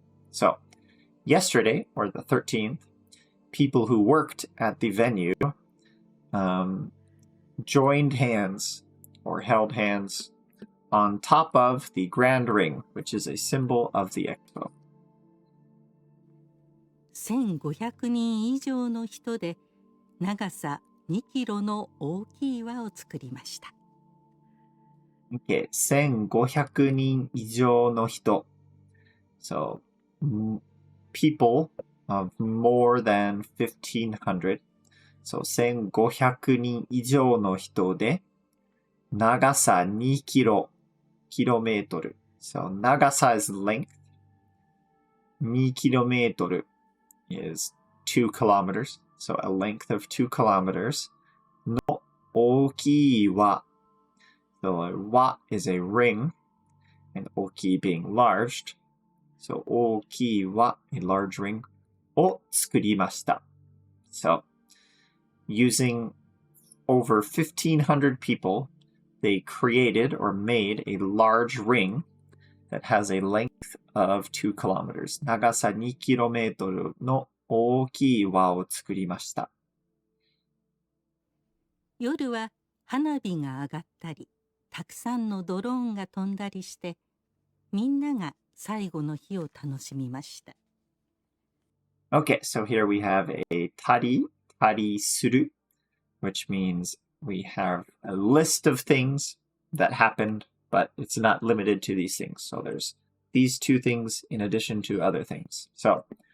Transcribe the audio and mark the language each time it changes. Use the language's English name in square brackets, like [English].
[English] So yesterday, or the 13th, people who worked at the venue joined hands or held hands on top of the grand ring, which is a symbol of the expo. [Japanese] 1500人以上の人で長さ2キロの大きい輪を作りました。 [English] Okay, [Japanese] 1500人以上の人 [English] So people of more than 1500 So [Japanese] 1500人以上の人で長さ2キロ [English] kilometer. So 長さ is length. 2 kilometer is 2 kilometers. So a length of 2 kilometers. [Japanese] の大きい輪 [English] So a 輪 is a ring. And 大きい being large. So [Japanese] 大きい輪 [English] a large ring. [Japanese] を作りました [English] So using over 1,500 people, they created or made a large ring that has a length of 2 kilometers. [Japanese] 長さ2キロメートルの大きい輪を作りました。夜は花火が上がったり、たくさんのドローンが飛んだりして、みんなが最後の日を楽しみました。 [English] Okay, so here we have a たりする which means we have a list of things that happened, but it's not limited to these things. So there's these two things in addition to other things. So